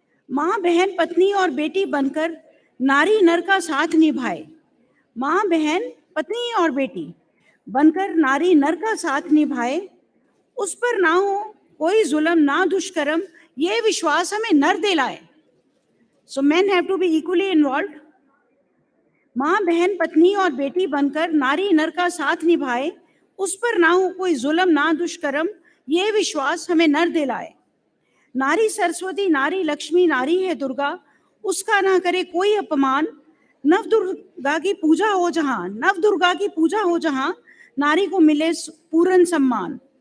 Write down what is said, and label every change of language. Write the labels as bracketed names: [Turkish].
[Hindi] माँ बहन पत्नी और बेटी बनकर नारी नर का साथ निभाए। माँ बहन पत्नी और बेटी बनकर नारी नर का साथ निभाए। उस पर ना हो कोई जुल्म ना दुष्कर्म, ये विश्वास हमें नर दिलाए। [English] So men have to be equally involved. [Hindi] माँ बहन पत्नी और बेटी बनकर नारी नर का साथ निभाए, उस पर ना हो कोई जुल्म ना दुष्कर्म, ये विश्वास हमें नर दिलाए. नारी सरस्वती, नारी लक्ष्मी, नारी है दुर्गा, उसका ना करे कोई अपमान. नव दुर्गा की पूजा हो जहां, नव दुर्गा की पूजा हो जहां, नारी को मिले पूर्ण सम्मान.